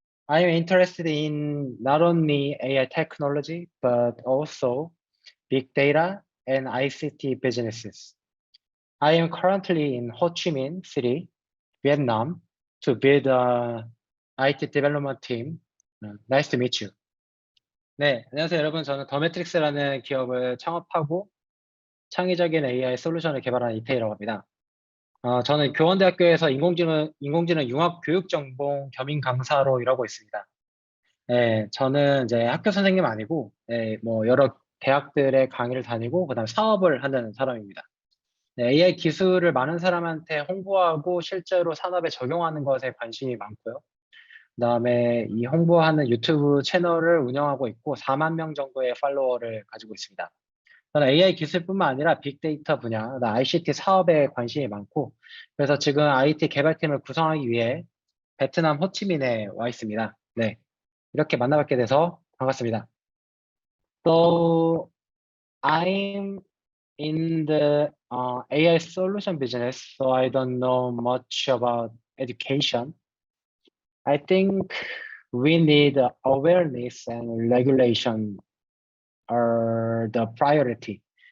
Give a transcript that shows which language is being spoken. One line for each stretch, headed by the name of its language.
English: I am interested in not only AI technology, but also big data and ICT businesses. I am currently in Ho Chi Minh City, Vietnam, to build a IT development team. Nice to meet you.
Korean: 네, 안녕하세요 여러분. 저는 더 매트릭스라는 기업을 창업하고 창의적인 AI 솔루션을 개발하는 이태희라고 합니다. 저는 교원대학교에서 인공지능 융합 교육 전공 겸임 강사로 일하고 있습니다. 네, 저는 이제 학교 선생님 아니고, 뭐 여러 대학들의 강의를 다니고, 그다음 사업을 하는 사람입니다. 네, AI 기술을 많은 사람한테 홍보하고 실제로 산업에 적용하는 것에 관심이 많고요. 그다음에 이 홍보하는 유튜브 채널을 운영하고 있고 4만 명 정도의 팔로워를 가지고 있습니다. 저는 AI 기술뿐만 아니라 빅데이터 분야, ICT 사업에 관심이 많고, 그래서 지금 IT 개발팀을 구성하기 위해 베트남 호치민에 와 있습니다. 네, 이렇게 만나뵙게 돼서 반갑습니다.
English: So I'm in the AI solution business, so I don't know much about education. I think we need awareness and regulation are the priority.